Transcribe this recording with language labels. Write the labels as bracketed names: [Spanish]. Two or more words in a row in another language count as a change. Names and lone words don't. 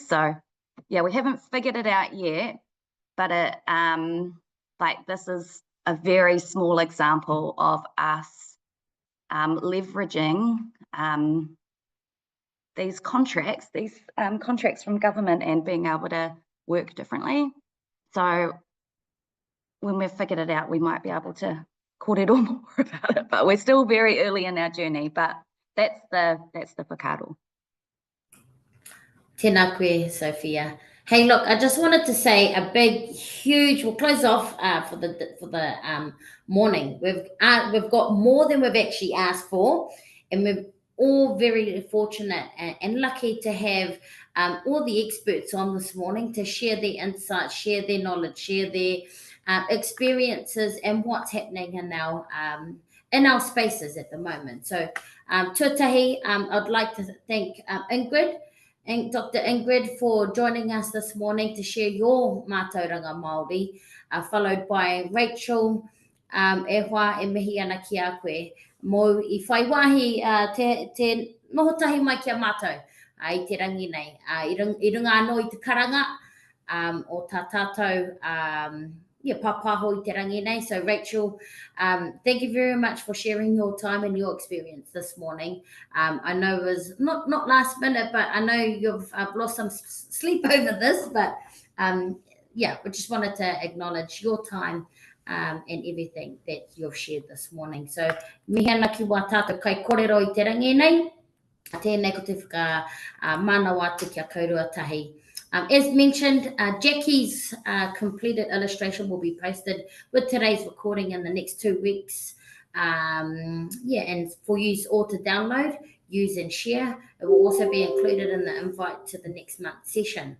[English] So yeah, we haven't figured it out yet, but it this is a very small example of us leveraging these contracts from government and being able to work differently. So when we've figured it out, we might be able to kōrero more about it, but we're still very early in our journey, but that's the whakaro. [Māori] Tēnā koe, Sophia. [English] Hey, look, I just wanted to say a big, huge. We'll close off for the morning. We've got more than we've actually asked for, and all very fortunate and lucky to have all the experts on this morning to share their insights, share their knowledge, share their experiences and what's happening in our spaces at the moment. So tuatahi, I'd like to thank Ingrid and Dr. Ingrid for joining us this morning to share your [Māori] mātauranga Māori, [English] followed by Rachel, [Māori] e hoa e mihi ana ki a koe. Mo I whai wahi te nohotahi mai kia mātou I te rangi nei. I runga anō I te karanga o tā tātou papaho I te rangi nei. [English] So Rachel, thank you very much for sharing your time and your experience this morning. I know it was not last minute, but I know you've lost some sleep over this, but we just wanted to acknowledge your time and everything that you've shared this morning. So, [Māori] mihi ana ki wā tātou kai kōrero I te rangi nei. Tēnei ko te whaka manawa atu kia kaurua tahi. [English] As mentioned, Jackie's completed illustration will be posted with today's recording in the next 2 weeks. And for you all to download, use and share. It will also be included in the invite to the next month's session.